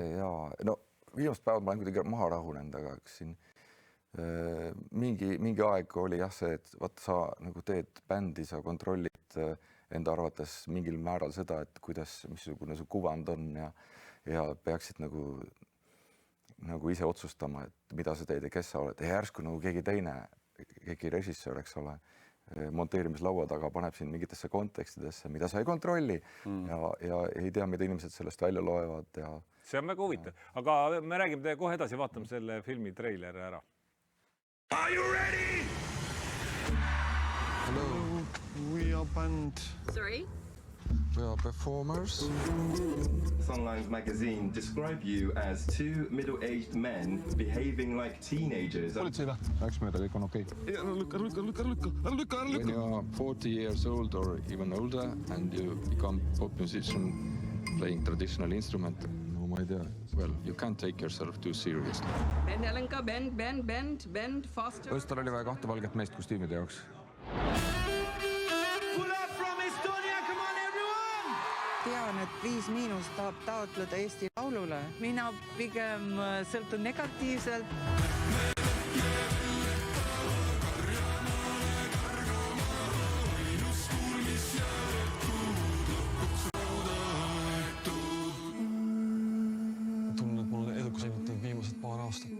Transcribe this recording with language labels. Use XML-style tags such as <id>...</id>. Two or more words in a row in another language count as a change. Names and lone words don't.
<et>Jaa, no viimast päevad ma olen kuidagi maha rahunend, aga siin mingi aeg oli jah see, et vaata sa nagu teed bändi, sa kontrollid enda arvates mingil määral seda, et missugune su kuvand on ja peaksid nagu ise otsustama, et mida sa teed ja kes sa oled. Ja järsku nagu keegi režissöör, eks ole, monteerimislaua taga paneb siin mingitesse kontekstidesse, mida sa ei kontrolli ja ei tea, mida inimesed sellest välja loevad. Ja... See on väga huvitav, aga me räägime teie kohe edasi, vaatame selle filmi treileri ära.</et> <en>Are you ready? Hello, We are band. sorry? We are performers. Songlines magazine describe you as two middle-aged men behaving like teenagers.</en> <et>Läks mööda, kõik on okei.</et> <en>When you are 40 years old or even older and you become pop musician playing traditional instrument,</en> <et>no ma ei tea.</et> <en>Well, you can't take yourself too seriously. Bend, Helenka, bend, faster.</en> <et>Õstal oli vaja 2 valget meest kostüümide jaoks. Tean, et 5- tahab taotleda Eesti Laulule. Mina pigem sõltun negatiivselt. Tunnen, et mul on edukas ainult viimased paar aastat.</et>